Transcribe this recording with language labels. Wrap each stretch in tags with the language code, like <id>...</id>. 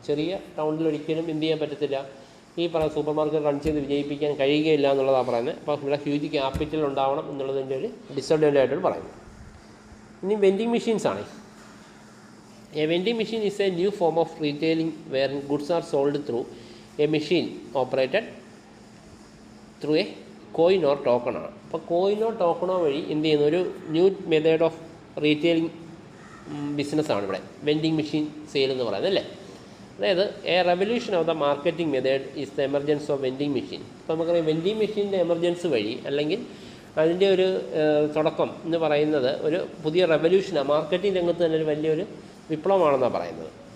<ml>ചെറിയ ടൗണിൽ ഒരിക്കലും എന്ത് ചെയ്യാൻ പറ്റത്തില്ല, ഈ പറയുന്ന സൂപ്പർ മാർക്കറ്റ് റൺ ചെയ്ത് വിജയിപ്പിക്കാൻ കഴിയുകയില്ല എന്നുള്ളതാണ് പറയുന്നത്. അപ്പോൾ ഇവിടെ ഹ്യൂജ് ക്യാപിറ്റൽ ഉണ്ടാവണം എന്നുള്ളതിൻ്റെ ഒരു ഡിസഡ്വാൻറ്റേജ് ആയിട്ടാണ് പറയുന്നത്. ഇനി വെൻഡിങ് മെഷീൻസ് ആണ്.</ml> <en>A vending machine is a new form of retailing wherein goods are sold through a machine operated through a coin or token ആണ്.</en> <ml>അപ്പോൾ കോയിനോ ടോക്കണോ വഴി എന്ത് ചെയ്യുന്ന ഒരു ന്യൂ മെത്തേഡ് ഓഫ് റീറ്റെയിലിംഗ് ബിസിനസ്സാണ് ഇവിടെ വെൻഡിങ് മെഷീൻ സെയിൽ എന്ന് പറയുന്നത് അല്ലേ.</ml> <en>അതായത് a revolution of the marketing method is the emergence of vending machine.</en> <ml>അപ്പോൾ നമുക്കറിയാം വെൻഡിങ് മെഷീൻ്റെ എമർജൻസ് വഴി അല്ലെങ്കിൽ അതിൻ്റെ ഒരു തുടക്കം എന്ന് പറയുന്നത് ഒരു പുതിയ റെവല്യൂഷനാണ്, മാർക്കറ്റിംഗ് രംഗത്ത് തന്നെ ഒരു വലിയൊരു വിപ്ലവമാണെന്നാണ് പറയുന്നത്.</ml>